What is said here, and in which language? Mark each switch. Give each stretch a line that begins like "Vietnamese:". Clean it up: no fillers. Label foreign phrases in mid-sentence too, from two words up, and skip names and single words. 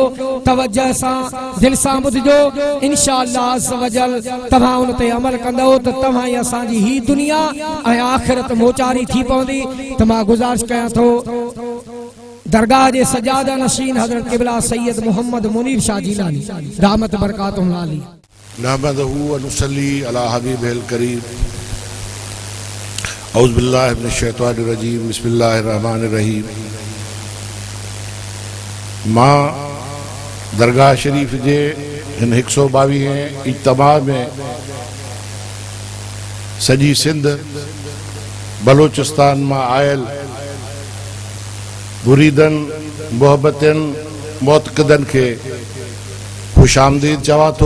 Sindhi: तवज्जो सां दिलि सां ॿुधिजो,
Arabic: إن شاء الله عز وجل
Sindhi: तव्हां उन ते अमल कंदव त तव्हां ई असांजी ही दुनिया ऐं आख़िरत मोचारी थी पवंदी। त मां गुज़ारिश कयां थो दरगाह जे सजादा नशीन हज़रत क़िबला सैयद मोहम्मद मुनीर शाह जीलानी
Arabic: دامت بركاتهم العالية نحمده ونصلي على الحبيب الكريم أعوذ بالله من الشيطان الرجيم بسم الله الرحمن الرحيم.
Sindhi: मां दरगाह शरीफ जे इन 122 इज्तिमा में सजी सिंध बलोचिस्तान मां आयल मुरीदन मोहब्बतन मोतकदन के खुश आमदीद चवा तो।